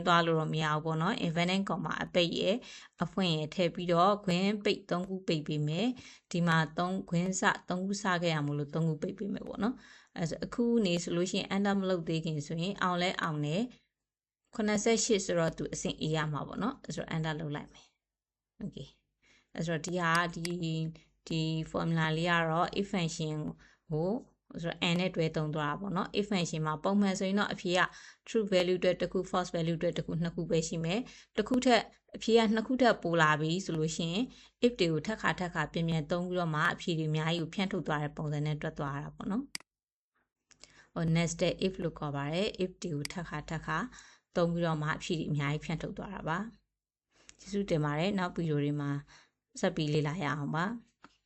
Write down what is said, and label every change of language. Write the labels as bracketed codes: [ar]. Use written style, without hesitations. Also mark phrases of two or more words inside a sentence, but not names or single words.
[my] သွားလို့တော့မရဘူးပေါ့နော် [en] infinite comma [my] အပိတ်ရဲ့အဖွင့်ရဲ့ထည့်ပြီးတော့ခွင်းပိတ်3ခုပိတ်ပေးမယ်ဒီမှာ3ခွင်းစ3ခုစခဲ့ရမလို့3ခုပိတ်ပေးမယ် ပေါ့နော်အဲဆိုအခုနေဆိုလို့ရှိရင် enter မလုပ်သေးခင်ဆိုရင်အောင်လဲအောင်နဲ့88ဆိုတော့သူအဆင့် A ရမှာပေါ့နော်အဲဆို enter လုပ် လိုက်မယ် okay အဲဆိုဒီဟာဒီ formula လေးကတော့ [en] if function [my] ကိုဆိုတော့ n နဲ့တွဲသုံးသွားတာပေါ့နော် if function မှာပုံမှန်ဆိုရင်တော့အဖြေက [en] true value [my] အတွက်တစ်ခု [en] false value [my] အတွက်တစ်ခုနှစ်ခုပဲရှိမယ်တစ်ခုထက်အဖြေကနှစ်ခုထက်ပိုလာပြီဆိုလို့ရှိရင် if တွေကိုထပ်ခါပြန်ပြန်သုံးပြီးတော့မှအဖြေတွေအများကြီးကိုဖြန့်ထုတ်သွားတဲ့ပုံစံနဲ့တွက်သွားတာပေါ့နော် [en] nested if [my] လို့ခေါ်ပါတယ် if တွေကိုထပ်ခါသုံးပြီးတော့မှအဖြေတွေအများကြီးဖြန့်ထုတ်သွားတာပါကျေးဇူးတင်ပါတယ်နောက်ဗီဒီယိုတွေမှာဆက်ပြီးလေ့လာရအောင်ပါ